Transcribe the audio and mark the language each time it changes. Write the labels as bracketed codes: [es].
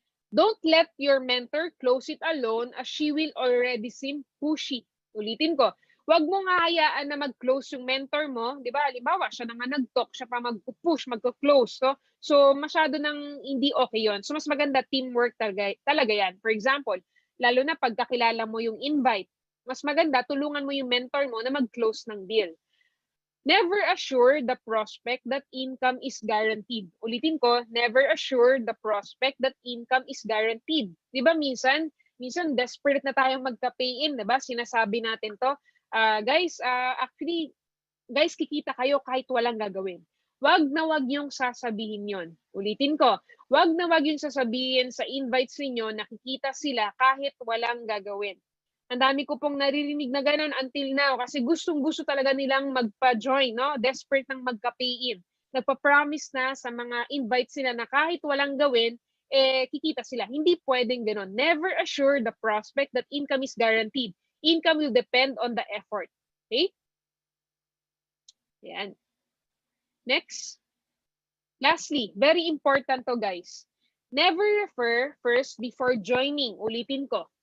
[en] Don't let your mentor close it alone as she will already seem pushy. [tl] Ulitin ko, wag mo nga hayaan na mag-close yung mentor mo. Di ba? Halimbawa, siya na nga nag-talk, siya pa mag-push, mag-close. No? So, masyado nang hindi okay yon. So, mas maganda teamwork talaga yan. [en] For example, [tl] lalo na pagkakilala mo yung invite, mas maganda tulungan mo yung mentor mo na mag-close ng deal. [en] Never assure the prospect that income is guaranteed. [tl] Ulitin ko, [en] never assure the prospect that income is guaranteed. [tl] Di ba minsan desperate na tayong magka-pay in, di ba? Sinasabi natin to. Guys, actually, guys, kikita kayo kahit walang gagawin. Wag na wag yung sasabihin yon. Ulitin ko, wag na wag yung sasabihin sa invites ninyo na kikita sila kahit walang gagawin. Ang dami ko pong naririnig na ganun until now kasi gustong-gusto talaga nilang magpa-join, no? Desperate nang magka-pay in. Nagpa-promise na sa mga invites sila na kahit walang gawin, kikita sila. Hindi pwedeng ganun. [en] Never assure the prospect that income is guaranteed. Income will depend on the effort. Okay? Yan. Next. Lastly, very important to guys. Never refer first before joining. [tl] Ulitin ko.